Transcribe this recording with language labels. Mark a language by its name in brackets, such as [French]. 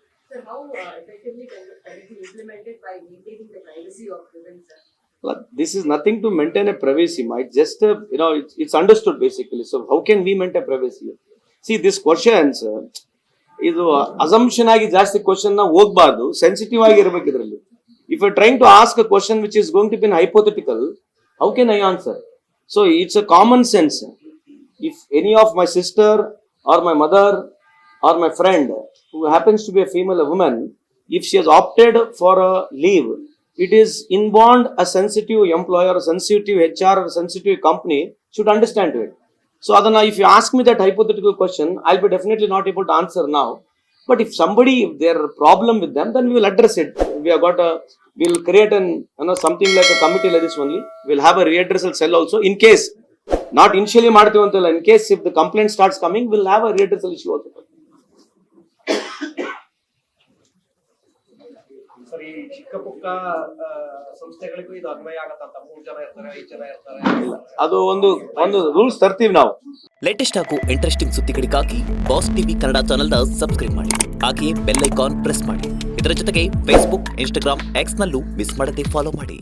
[English] Sir, how effectively can it be implemented by maintaining the privacy of women, sir? This is nothing to maintain a privacy. It's just it's understood basically. So how can we maintain privacy? See, this questions [Kannada] ಇದು assumption ಆಗಿ ಜಾಸ್ತಿ question ನ ಹೋಗ್ಬಾರ್ದು, sensitive ಆಗಿ ಇರಬೇಕು ಇದರಲ್ಲಿ. [English] If you trying to ask a question which is going to be hypothetical, how can I answer? So it's a common sense. If any of my sister or my mother or my friend who happens to be a female, a woman, if she has opted for a leave, it is inborn a sensitive employer, a sensitive HR, or a sensitive company should understand to it. So Adana, if you ask me that hypothetical question, I'll be definitely not able to answer now. But if there are problem with them, then we will address it. We'll create something like a committee like this only. We'll have a readdressal cell also in case, not initially [Kannada] ಮಾಡ್ತೀವಿ ಅಂತಲ್ಲ, [English] in case if the complaint starts coming, we'll have a readdressal issue also. [Kannada] ಸರಿ, ಚಿಕ್ಕ ಪುಕ್ಕ ಸಂಸ್ಥೆಗಳಿಗೂ ಇದು ಅನ್ವಯ ಆಗತ್ತಂತ. 3 ಜನ ಇರ್ತಾರೆ, 5 ಜನ ಇರ್ತಾರೆ, ಅದು ಒಂದು ರೂಲ್ಸ್ ತರ್ತೀವಿ ನಾವು. ಲೇಟೆಸ್ಟ್ ಹಾಗೂ ಇಂಟ್ರೆಸ್ಟಿಂಗ್ ಸುದ್ದಿಗಳಿಗಾಗಿ ಬಾಸ್ ಟಿವಿ ಕನ್ನಡ ಚಾನೆಲ್ನ ಸಬ್ಸ್ಕ್ರೈಬ್ ಮಾಡಿ. ಹಾಗೆಯೇ ಬೆಲ್ ಐಕಾನ್ ಪ್ರೆಸ್ ಮಾಡಿ. ಇದರ ಜೊತೆಗೆ ಫೇಸ್ಬುಕ್, ಇನ್ಸ್ಟಾಗ್ರಾಮ್, ಎಕ್ಸ್ ನಲ್ಲೂ ಮಿಸ್ ಮಾಡದೆ ಫಾಲೋ ಮಾಡಿ.